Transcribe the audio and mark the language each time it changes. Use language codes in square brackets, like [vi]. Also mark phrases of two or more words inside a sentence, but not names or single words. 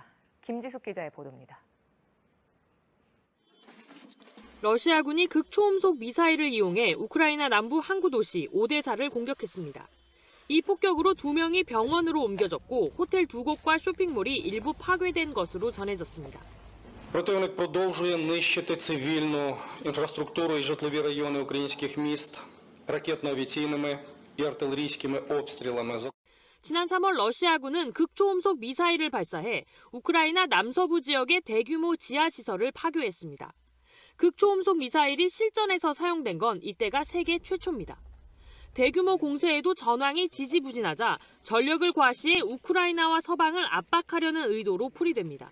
[ko] 김지숙 기자의 보도입니다. 러시아군이 극초음속 미사일을 이용해 우크라이나 남부 항구 도시 오데사를 공격했습니다. 이 폭격으로 2명이 병원으로 옮겨졌고 호텔 2곳과 쇼핑몰이 일부 파괴된 것으로 전해졌습니다. [uk] Противник продовжує нищити цивільну інфраструктуру і житлові райони українських міст ракетно-авіаційними і артилерійськими обстрілами. [ko] 지난 3월 러시아군은 극초음속 미사일을 발사해 우크라이나 남서부 지역의 대규모 지하시설을 파괴했습니다. 극초음속 미사일이 실전에서 사용된 건 이때가 세계 최초입니다. 대규모 공세에도 전황이 지지부진하자 전력을 과시해 우크라이나와 서방을 압박하려는 의도로 풀이됩니다.